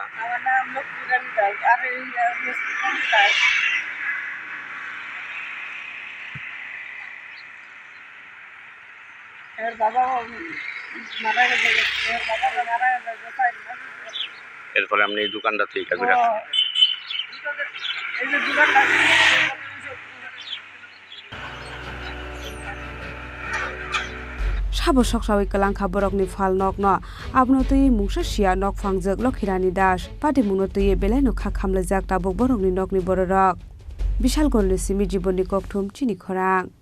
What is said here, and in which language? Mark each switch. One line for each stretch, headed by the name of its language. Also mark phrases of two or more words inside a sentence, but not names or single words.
Bangla: আমার নাম লক্ষ্মীরানী দাস আর এই দাস এর বাবা মারা গেছে এর বাবা মারা গেছে এরপরে আপনি এই দোকানটা থেকে করে এই যে দোকানটা
Kok Borok: साबो सकसावै कलांखा बरकनि फालनक न आबनो तै मुंसा सिया नक फांजक लखिरानी दास पाटी मुनो तै बेलाय न खा खामले जाक ताबक बरकनि नकनि बररक बिशालगढ़नि सिमि जीवननि ककथुम चिनि खरां